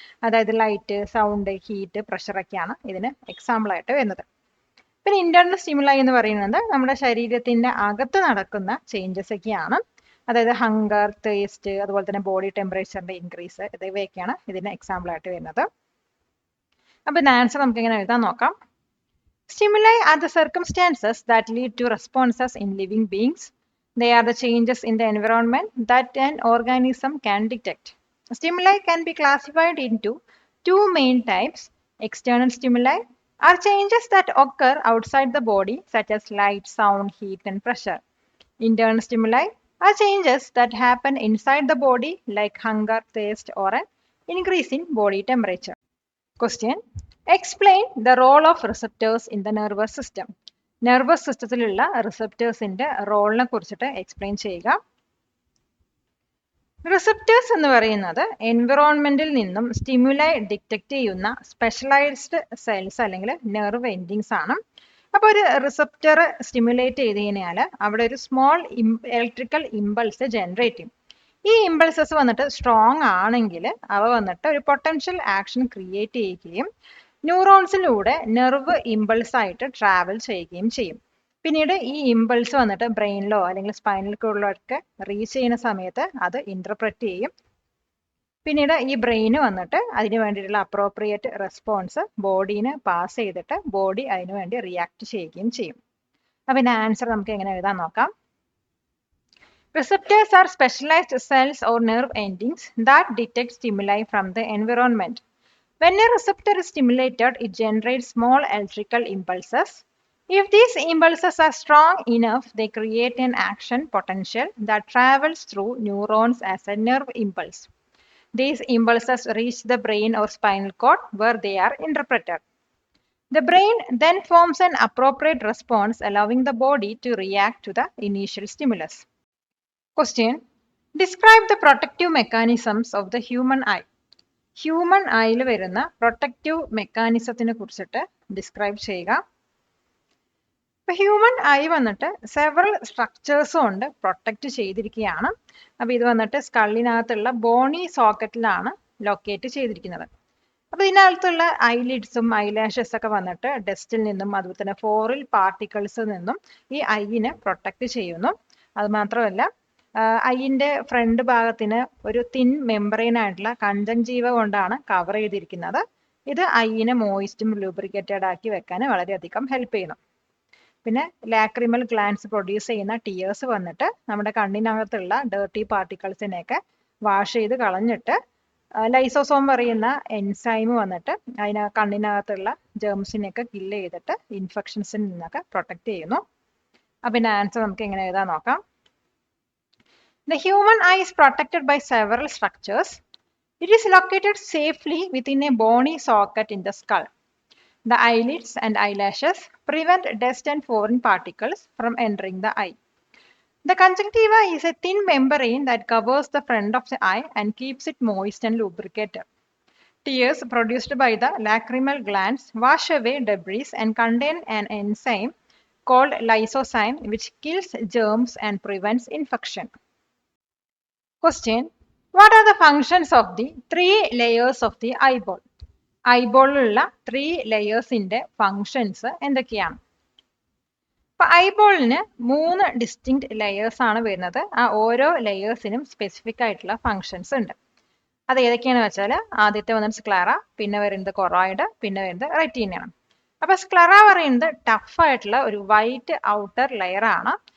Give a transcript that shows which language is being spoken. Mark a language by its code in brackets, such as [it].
[ml] അതായത് light, sound, heat, pressure ഒക്കെയാണ് ഇതിന് എക്സാമ്പിൾ ആയിട്ട് വരുന്നത്. പിന്നെ ഇന്റേണൽ സ്റ്റിമുലൈ എന്ന് പറയുന്നത് നമ്മുടെ ശരീരത്തിന്റെ അകത്ത് നടക്കുന്ന ചേഞ്ചസ് ഒക്കെയാണ്. അതായത് ഹങ്കർ, തേസ്റ്റ്, അതുപോലെ തന്നെ ബോഡി ടെമ്പറേച്ചറിന്റെ ഇൻക്രീസ്, ഇവയൊക്കെയാണ് ഇതിന് എക്സാമ്പിൾ ആയിട്ട് വരുന്നത്. അപ്പൊ ഇതിന്റെ ആൻസർ നമുക്ക് എങ്ങനെ എഴുതാൻ നോക്കാം. [en] Stimuli are the circumstances that lead to responses in living beings. They are the changes in the environment that an organism can detect. Stimuli can be classified into two main types. External stimuli are changes that occur outside the body, such as light, sound, heat, and pressure. Internal stimuli are changes that happen inside the body, like hunger, thirst, or an increase in body temperature. Question: Explain the role of receptors in the nervous system. [ml] Nervous സിസ്റ്റത്തിലുള്ള റിസപ്റ്റേഴ്സിന്റെ റോളിനെ കുറിച്ചിട്ട് explain ചെയ്യുക. Receptors എന്ന് പറയുന്നത് എൻവിറോൺമെന്റിൽ നിന്നും stimuli detect ചെയ്യുന്ന specialised cells അല്ലെങ്കിൽ nerve endings ആണ്. അപ്പോൾ ഒരു റിസപ്റ്റർ സ്റ്റിമുലേറ്റ് ചെയ്ത് കഴിഞ്ഞാൽ അവിടെ ഒരു സ്മോൾ ഇലക്ട്രിക്കൽ ഇമ്പൾസ് ജനറേറ്റ് ചെയ്യും. ഈ ഇമ്പൾസസ് വന്നിട്ട് സ്ട്രോങ് ആണെങ്കിൽ അവ വന്നിട്ട് ഒരു പൊട്ടൻഷ്യൽ ആക്ഷൻ ക്രിയേറ്റ് ചെയ്യുകയും ന്യൂറോൺസിലൂടെ നെർവ് ഇമ്പൾസ് ആയിട്ട് ട്രാവൽ ചെയ്യുകയും ചെയ്യും. പിന്നീട് ഈ ഇമ്പൾസ് വന്നിട്ട് ബ്രെയിനിലോ അല്ലെങ്കിൽ സ്പൈനൽ കോഡിലൊക്കെ റീച്ച് ചെയ്യുന്ന സമയത്ത് അത് ഇന്റർപ്രറ്റ് ചെയ്യും. പിന്നീട് ഈ ബ്രെയിന് വന്നിട്ട് അതിന് വേണ്ടിയിട്ടുള്ള അപ്രോപ്രിയേറ്റ് റെസ്പോൺസ് ബോഡീനെ പാസ് ചെയ്തിട്ട് ബോഡി അതിനു വേണ്ടി റിയാക്ട് ചെയ്യുകയും ചെയ്യും. അപ്പൊ ഇതിന്റെ ആൻസർ നമുക്ക് എങ്ങനെ എഴുതാൻ നോക്കാം. [en] Receptors are specialized cells or nerve endings that detect stimuli from the environment. When a receptor is stimulated, it generates small electrical impulses. If these impulses are strong enough, they create an action potential that travels through neurons as a nerve impulse. These impulses reach the brain or spinal cord where they are interpreted. The brain then forms an appropriate response, allowing the body to react to the initial stimulus. Question: Describe the protective mechanisms of the human eye. [ml] Human ഐയിൽ വരുന്ന protective മെക്കാനിസത്തിനെ കുറിച്ചിട്ട് describe ചെയ്യുക. ഇപ്പൊ human I വന്നിട്ട് several structures കൊണ്ട് protect ചെയ്തിരിക്കുകയാണ്. അപ്പൊ ഇത് വന്നിട്ട് സ്കള്ളിനകത്തുള്ള ബോണി സോക്കറ്റിലാണ് ലൊക്കേറ്റ് ചെയ്തിരിക്കുന്നത്. അപ്പൊ ഇതിനകത്തുള്ള ഐലിഡ്സും ഐലാഷസ് ഒക്കെ വന്നിട്ട് ഡസ്റ്റിൽ നിന്നും അതുപോലെ തന്നെ ഫോറിൽ പാർട്ടിക്കിൾസിൽ നിന്നും ഈ ഐയിനെ പ്രൊട്ടക്റ്റ് ചെയ്യുന്നു. അത് മാത്രമല്ല ഐയിന്റെ ഫ്രണ്ട് ഭാഗത്തിന് ഒരു തിൻ മെമ്പറൈൻ ആയിട്ടുള്ള കൺജങ്ക്റ്റീവ കൊണ്ടാണ് കവർ ചെയ്തിരിക്കുന്നത്. ഇത് ഐയിനെ മോയിസ്റ്റും ലൂബ്രിക്കേറ്റഡ് ആക്കി വെക്കാൻ വളരെയധികം ഹെൽപ്പ് ചെയ്യുന്നു. പിന്നെ ലാക്രിമൽ ഗ്ലാൻസ് പ്രൊഡ്യൂസ് ചെയ്യുന്ന ടിയേഴ്സ് വന്നിട്ട് നമ്മുടെ കണ്ണിനകത്തുള്ള ഡേർട്ടി പാർട്ടിക്കിൾസിനെയൊക്കെ വാഷ് ചെയ്ത് കളഞ്ഞിട്ട് ലൈസോസോം പറയുന്ന എൻസൈം വന്നിട്ട് കണ്ണിനകത്തുള്ള ജേംസിനെയൊക്കെ കില്ല് ചെയ്തിട്ട് ഇൻഫെക്ഷൻസിൽ നിന്നൊക്കെ പ്രൊട്ടക്ട് ചെയ്യുന്നു. അപ്പൊ ഇതിന്റെ ആൻസർ നമുക്ക് എങ്ങനെ എഴുതാൻ നോക്കാം. [en] The human eye is protected by several structures. It is located safely within a bony socket in the skull. The eyelids and eyelashes prevent dust and foreign particles from entering the eye. The conjunctiva is a thin membrane that covers the front of the eye and keeps it moist and lubricated. Tears produced by the lacrimal glands wash away debris and contain an enzyme called lysozyme, which kills germs and prevents infection. Question: What are the functions of the 3 layers of the eyeball? [ml] ഐബോളിലുള്ള 3 ലെയേഴ്സിന്റെ functions എന്തൊക്കെയാണ്? ഇപ്പൊ ഐബോളിന് 3 distinct layers ആണ് വരുന്നത്. ആ ഓരോ ലെയേഴ്സിനും specific ആയിട്ടുള്ള functions ഉണ്ട്. അത് ഏതൊക്കെയാണെന്ന് വെച്ചാൽ ആദ്യത്തെ വന്നിട്ട് സ്ക്ലെറ, പിന്നെ വരുന്നത് കൊറോയിഡ്, പിന്നെ വരുന്നത് റെറ്റീനയാണ്. അപ്പൊ സ്ക്ലെറ പറയുന്നത് ടഫ് ആയിട്ടുള്ള ഒരു വൈറ്റ് ഔട്ടർ ലെയർ ആണ്.